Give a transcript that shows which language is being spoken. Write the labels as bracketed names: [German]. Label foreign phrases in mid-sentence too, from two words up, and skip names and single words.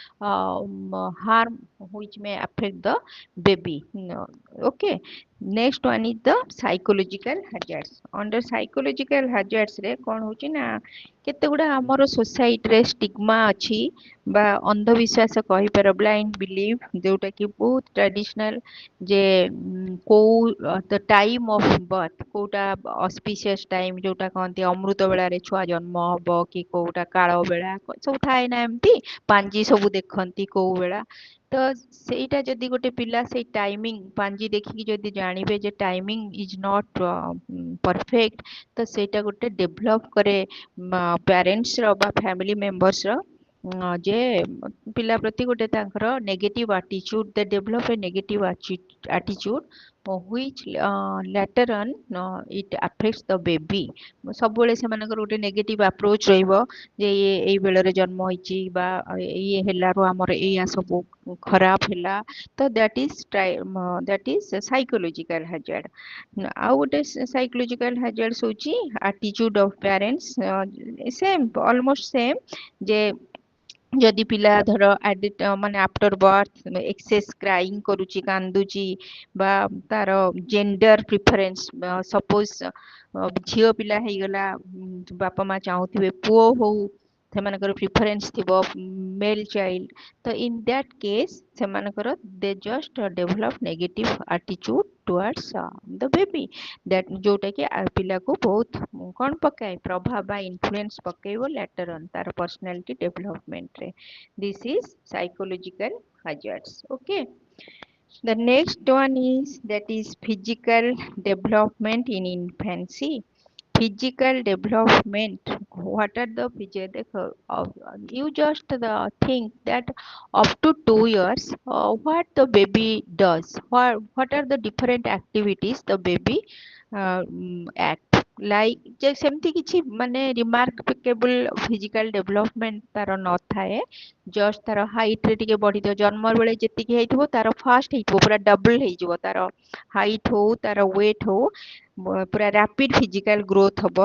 [English] harm which may affect the baby okay next one is the psychological hazards under psychological hazards [Odia] ରେ କଣ ହଉଛି ନା କେତେ ଗୁଡା ଆମର ସୋସାଇଟିରେ ଷ୍ଟିଗମା ଅଛି ବା ଅନ୍ଧବିଶ୍ୱାସ କହିପାର [English] blind belief ଯୋଉଟା [Odia] କି ବହୁତ ଟ୍ରାଡିସନାଲ ଯେ କୋଉ [English] the time of birth [Odia] କୋଉଟା [English] auspicious time [Odia] ଯୋଉଟା କହନ୍ତି ଅମୃତ ବେଳାରେ ଛୁଆ ଜନ୍ମ ହବ କି କୋଉଟା କାଳ ବେଳା ସବୁ ଥାଏ ନା ଏମିତି ପାଞ୍ଜି ସବୁ ଦେଖନ୍ତି କୋଉ ବେଳା ତ ସେଇଟା ଯଦି ଗୋଟେ ପିଲା ସେଇ ଟାଇମିଂ ପାଞ୍ଜି ଦେଖିକି ଯଦି ଜାଣିବେ ଯେ [English] timing is not perfect [Odia] ତ ସେଇଟା ଗୋଟେ ଡେଭଲପ କରେ ପ୍ୟାରେଣ୍ଟସ ର ବା [English] family members [Odia] ର ଯେ ପିଲା ପ୍ରତି ଗୋଟେ ତାଙ୍କର [English] negative attitude they develop a negative attitude which later on it affects the baby [Odia] ସବୁବେଳେ ସେମାନଙ୍କର ଗୋଟେ [English] negative approach [Odia] ରହିବ ଯେ ଇଏ ଏଇ ବେଳରେ ଜନ୍ମ ହେଇଛି ବା ଇଏ ହେଲାରୁ ଆମର ଏଇଆ ସବୁ ଖରାପ ହେଲା ତ [English] that is psychological hazard [Odia] ଆଉ ଗୋଟେ [English] psychological hazard ହଉଛି attitude of parents same almost same [Odia] ଯେ ଯଦି ପିଲା ଧର ମାନେ [English] after birth excess crying [Odia] କରୁଛି କାନ୍ଦୁଛି ବା ତାର [English] gender preference suppose [Odia] ଝିଅ ପିଲା ହେଇଗଲା ବାପା ମା ଚାହୁଁଥିବେ ପୁଅ ହଉ ସେମାନଙ୍କର ପ୍ରିଫରେନ୍ସ ଥିବ [English] male child [Odia] ତ [English] in that case [Odia] ସେମାନଙ୍କର [English] they just develop negative attitude towards the baby that [Odia] ଯୋଉଟା କି ପିଲାକୁ ବହୁତ କଣ ପକାଏ ପ୍ରଭାବ ବା ଇନଫ୍ଲୁଏନ୍ସ ପକେଇବ [English] later on [Odia] ତାର [English] personality development ରେ this is psychological hazards okay the next one is that is physical development in infancy physical development what are the physical you just think that up to 2 years what the baby does what are the different activities the baby act ଲାଇକ୍ [Odia] ସେମିତି କିଛି ମାନେ [English] remarkable physical development [Odia] ତାର ନଥାଏ। ଜଷ୍ଟ ତାର ହାଇଟ ରେ ଟିକେ ବଢିଥିବ, ଜନ୍ମ ବେଳେ ଯେତିକି ହେଇଥିବ ତାର ଫାଷ୍ଟ ହେଇଥିବ ପୁରା ଡବଲ ହେଇଯିବ ତାର ହାଇଟ ହଉ ତାର ୱେଟ ହଉ, ପୁରା [English] rapid physical growth [Odia] ହବ।